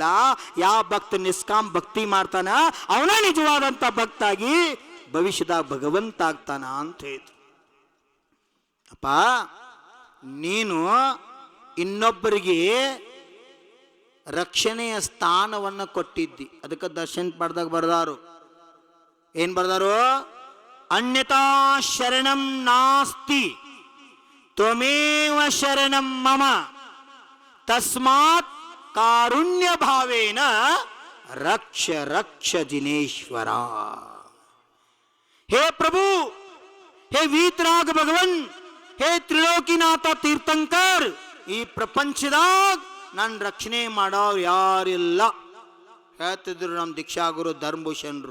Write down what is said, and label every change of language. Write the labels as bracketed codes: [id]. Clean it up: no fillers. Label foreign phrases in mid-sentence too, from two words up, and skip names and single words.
[kn] ಯಾವ ಭಕ್ತ ನಿಷ್ಕಾಮ್ ಭಕ್ತಿ ಮಾಡ್ತಾನ ಅವನ ನಿಜವಾದಂತ ಭಕ್ತಾಗಿ ಭವಿಷ್ಯದಾಗ ಭಗವಂತ ಆಗ್ತಾನ ಅಂತ ಹೇಳಿದ್ರು. ಅಪ್ಪ, ನೀನು ಇನ್ನೊಬ್ಬರಿಗೆ ರಕ್ಷಣೆಯ ಸ್ಥಾನವನ್ನು ಕೊಟ್ಟಿದ್ದಿ. ಅದಕ್ಕೆ ದರ್ಶನ್ ಪಡೆದಾಗ ಬರ್ದಾರು, ಏನ್ ಬರ್ದಾರು? [sa] ಅನ್ಯತಾ ಶರಣಂ ನಾಸ್ತಿ ತ್ವಮೇವ ಶರಣಂ ಮಮ ತಸ್ಮಾತ್ ಕಾರುಣ್ಯ ಭಾವೇನ ರಕ್ಷ ರಕ್ಷ ಜಿನೇಶ್ವರ. [kn] ಹೇ ಪ್ರಭು, ಹೇ ವೀತರಾಗ ಭಗವನ್, ಹೇ ತ್ರಿಲೋಕಿನಾಥ ತೀರ್ಥಂಕರ್, ಈ ಪ್ರಪಂಚದಾಗ ನನ್ನ ರಕ್ಷಣೆ ಮಾಡೋರು ಯಾರಿಲ್ಲ ಹೇಳ್ತಿದ್ರು ನಮ್ಮ ದೀಕ್ಷಾಗುರು ಧರ್ಮಭೂಷಣರು.